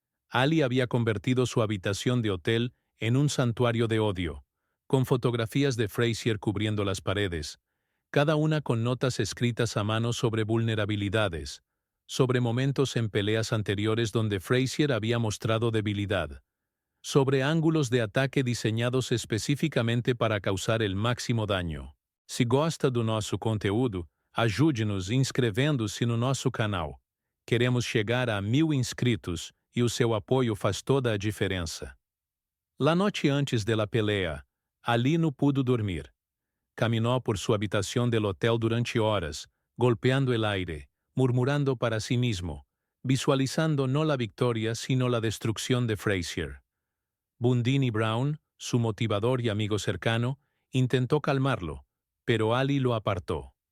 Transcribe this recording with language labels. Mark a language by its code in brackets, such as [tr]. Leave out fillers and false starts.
[es] Ali había convertido su habitación de hotel en un santuario de odio, con fotografías de Frazier cubriendo las paredes, cada una con notas escritas a mano sobre vulnerabilidades, sobre momentos en peleas anteriores donde Frazier había mostrado debilidad, sobre ángulos de ataque diseñados específicamente para causar el máximo daño. [pt] Si gosta do nosso conteúdo, Ajude-nos inscrevendo-se no nosso canal. Queremos chegar a 1000 inscritos e o seu apoio faz toda a diferença. [es] La noche antes de la pelea, Ali no pudo dormir. Caminó por su habitación del hotel durante horas, golpeando el aire, murmurando para sí mismo, visualizando no la victoria sino la destrucción de Frazier. Bundini Brown, su motivador y amigo cercano, intentó calmarlo, pero Ali lo apartó.